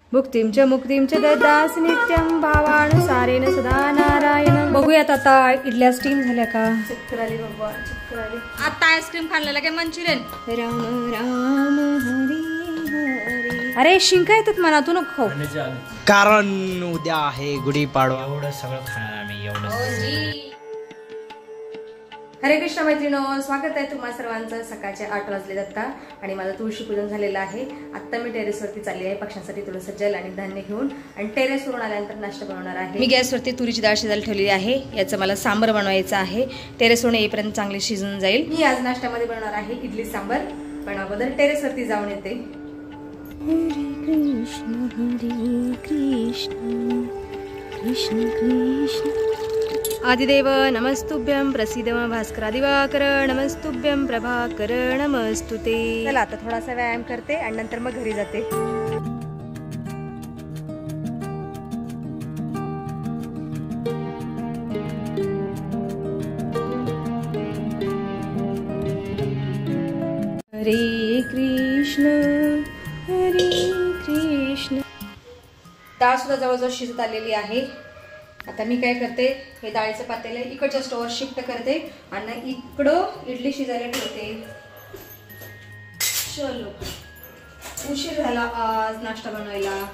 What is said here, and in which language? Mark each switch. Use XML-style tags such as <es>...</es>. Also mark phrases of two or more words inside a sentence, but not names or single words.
<sa>भुक्तिं च मुक्तिं च ददास नित्यं भावानुसारेण सदा नारायण।</sa> <mr>बघूयात आता इडल्या स्टीम झाल्या का। चक्कर आली बाबा, चक्कर आली। आता आईस्क्रीम खाल्लेला काय मंचुरियन। राम राम हरी हरी। अरे शिंका येतात मला, तू नको खाऊ कारण उद्या आहे गुढीपाडवा। एवढं सगळं खाणार आम्ही एवढं। हरे कृष्ण मैत्रिणो, स्वागत आहे तुम्हा सर्वांचं। सकाळचे 8 वाजले आता आणि माझं तुळशी पूजन झालेलं आहे। आता मी टेरेसवरती चालली आहे पक्ष्यांसाठी थोडंसं जल आणि धान्य घेऊन, आणि टेरेसवरून आल्यानंतर नाश्ता बनवणार आहे। मी गॅसवरती तुरीची डाळ शिजायला ठेवली आहे, याचं मला सांबर बनवायचं आहे। टेरेसवरून येईपर्यंत चांगली शिजून जाईल। मी आज नाश्त्यामध्ये बनवणार आहे इडली सांबर, पण अगोदर टेरेसवरती जाऊन येते।</mr> <sa>हरे कृष्ण कृष्ण कृष्ण आदिदेव नमस्तुभ्यं, प्रसीद भास्करा दिवाकर नमस्तुभ्यं, प्रभाकर नमस्तुते।</sa> <mr>चला आता थोडासा व्यायाम करते आणि नंतर मग घरी जाते। हरे कृष्ण डाळ सुद्धा जवळजवळ शिजत आलेली आहे। आता मी काय करते, हे डाळीचं पातेलं इकडच्या स्टोवर शिफ्ट करते आणि इकडं इडली शिजायला ठेवते। चलो उशीर झाला आज नाश्ता बनवायला।</mr>